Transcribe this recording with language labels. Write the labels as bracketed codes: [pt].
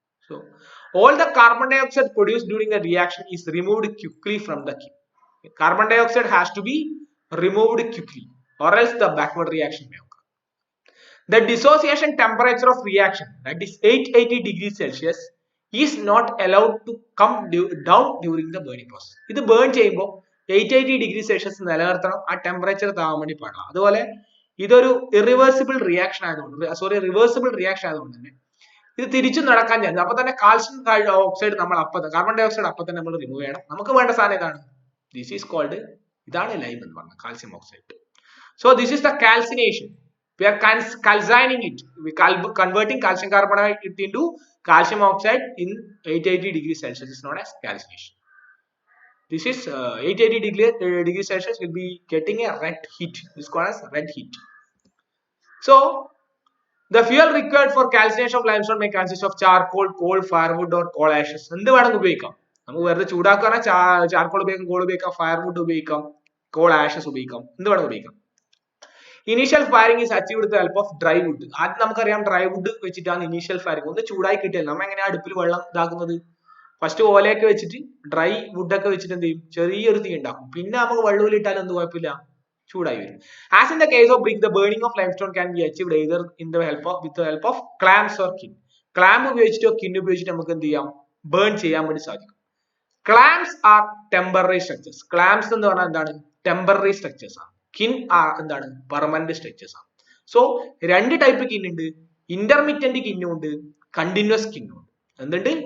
[en] So all the carbon dioxide produced during the reaction is removed quickly from the kiln. Carbon dioxide has to be removed quickly or else the backward reaction may occur. The dissociation temperature of reaction, that is 880 degrees Celsius, is not allowed to come down during the burning process. [ml] ഇത് burn ചെയ്യുമ്പോൾ 880 degree Celsius നിലനിർത്തണം. ആ temperature താവാൻ വേണ്ടി പാടില്ല. അതുപോലെ ഇതൊരു irreversible reaction ആയതുകൊണ്ട് reversible reaction ആയതുകൊണ്ട് തന്നെ ഇത് തിരിച്ചു നടക്കാൻ ചാൻസ്. അപ്പൊ തന്നെ കാൽസ്യം ഓക്സൈഡ് നമ്മൾ കാർബൺ ഡൈ ഓക്സൈഡ് അപ്പൊ തന്നെ നമ്മൾ റിമൂവ് ചെയ്യണം. നമുക്ക് വേണ്ട സാധനം ഇതാണ്. [en] this is called, [ml] ഇതാണ് ലൈം എന്ന് പറഞ്ഞ calcium oxide. [en] So this is the calcination. We are calcining it. We converting calcium carbonate into calcium oxide in 880 degrees Celsius is known as calcination. This is 880 degrees Celsius will be getting a red heat. This is called as red heat. So the fuel required for calcination of limestone may consist of charcoal, coal, firewood or coal ashes. [ml] എന്ത് വേണമെങ്കിൽ ഉപയോഗിക്കാം. നമുക്ക് വെറുതെ ചൂടാക്കാൻ charcoal ഉപയോഗിക്കാം, call ഉപയോഗിക്കാം, firewood ഉപയോഗിക്കാം, call Ashes ഉപയോഗിക്കാം, എന്ത് വേണമെങ്കിൽ ഉപയോഗിക്കാം. [en] Initial firing is achieved with help of dry wood. [ml] ആദ്യം നമുക്കറിയാം ഡ്രൈ വുഡ് വെച്ചിട്ടാണ് [en] Initial firing. [ml] ഒന്ന് ചൂടായി കിട്ടിയാൽ നമ്മൾ എങ്ങനെയാ അടുപ്പിൽ വെള്ളം ഇതാക്കുന്നത്? ഫസ്റ്റ് ഓലയൊക്കെ വെച്ചിട്ട് ഡ്രൈ വുഡൊക്കെ വെച്ചിട്ട് എന്ത് ചെയ്യും? ചെറിയൊരു തീ ഉണ്ടാക്കും. പിന്നെ നമുക്ക് വെള്ളൂലിട്ടാലും എന്ത് കുഴപ്പമില്ല, ചൂടായി വരും. [en] As in the case of brick, the burning of limestone can be achieved either with the help of clamps or kiln. [ml] Clamp ഉപയോഗിച്ചിട്ടോ കിൻ ഉപയോഗിച്ചിട്ടോ നമുക്ക് എന്ത് ചെയ്യാം? ബേൺ ചെയ്യാൻ വേണ്ടി സാധിക്കും. [en] Clamps are temporary structures. Clamps [ml] എന്ന് പറഞ്ഞാൽ എന്താണ്? ടെമ്പററി സ്ട്രക്ചേഴ്സ് ആണ്. കിൻ എന്താണ്? പെർമനന്റ് സ്ട്രക്ചേഴ്സ് ആണ്. സോ രണ്ട് ടൈപ്പ് കിൻ ഉണ്ട്. ഇന്റർമീഡിയന്റ് കിന്നും ഉണ്ട്, കണ്ടിന്യൂസ് കിന്നും ഉണ്ട്. എന്തുണ്ട്?